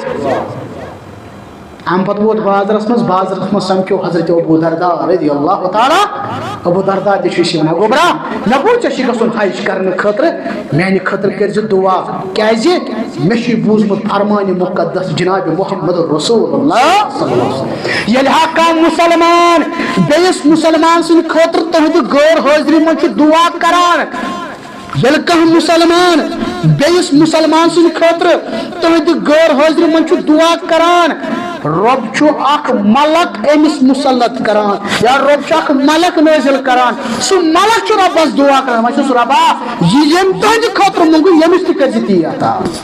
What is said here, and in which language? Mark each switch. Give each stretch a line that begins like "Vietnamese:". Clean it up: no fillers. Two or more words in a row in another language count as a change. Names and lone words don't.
Kashmiri: اَمہِ پتہٕ ووت بازرس منٛز سمکھیو حضرت ابو دردار
Arabic: رضی اللہ تعالیٰ
Kashmiri: ابو دردار تہِ چھُ أسۍ ونان گوٚبرا مےٚ بوٗز ژےٚ چھُے گژھُن حج کرنہٕ خٲطرٕ میانہِ خٲطرٕ کٔرۍزِ دعا کیٛازِ مےٚ چھُے بوٗزمُت فرمانہِ مُقدس جناب
Arabic: محمد رسول اللہ صلی اللہ علیہ وسلم
Kashmiri: ییٚلہِ ہا کانٛہہ مُسلمان بیٚیِس مُسلمان سٕنٛدِ خٲطرٕ تُہنٛدِ غٲر حٲضری منٛز چھُ دعا کران ییٚلہِ کانٛہہ مُسلمان بیٚیِس مُسلمان سٕنٛدِ خٲطرٕ تُہنٛدِ غٲر حٲضری منٛز چھُ دعا کران رب چھُ اکھ ملک أمِس مُسلط کران یا رب چھُ اکھ ملک نٲزِل کران سُہ ملک چھُ رۄبس دعا کران وۄنۍ چھُس رۄبا یہِ ییٚمۍ تُہنٛدِ خٲطرٕ موٚنگُن ییٚمِس تہِ کٔرۍزِ تی عطا